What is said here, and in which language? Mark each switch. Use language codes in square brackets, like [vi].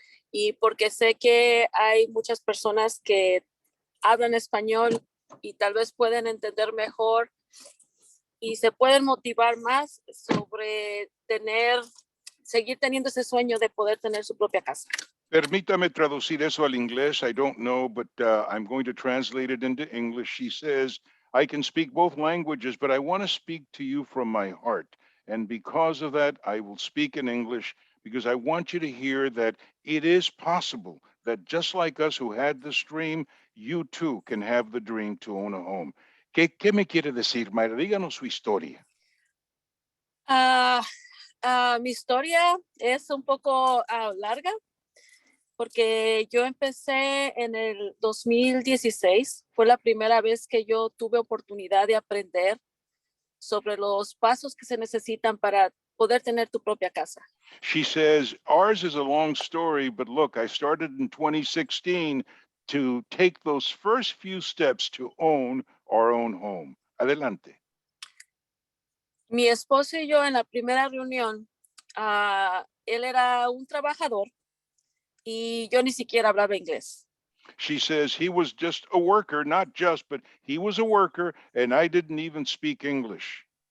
[es] Y porque sé que hay muchas personas que hablan español y tal vez pueden entender mejor y se pueden motivar más sobre seguir teniendo ese sueño de poder tener su propia casa. Permítame traducir eso al inglés. [en] I don't know, but I'm going to translate it into English. She says, I can speak both languages, but I want to speak to you from my heart. And because of that, I will speak in English because I want you to hear that it is possible that just like us who had this dream, you too can have the dream to own a home. [es] ¿Qué me quiere decir, Myra? Díganos su historia. Mi historia es un poco larga porque yo empecé en el 2016. Fue la primera vez que yo tuve oportunidad de aprender sobre los pasos que se necesitan para poder tener tu propia casa. [en] She says, ours is a long story, but look, I started in 2016 to take those first few steps to own our own home. [es] Adelante. Mi esposo y yo en la primera reunión, él era un trabajador y yo ni siquiera hablaba inglés. [en] She says he was just a worker, not just, but he was a worker, and I didn't even speak English.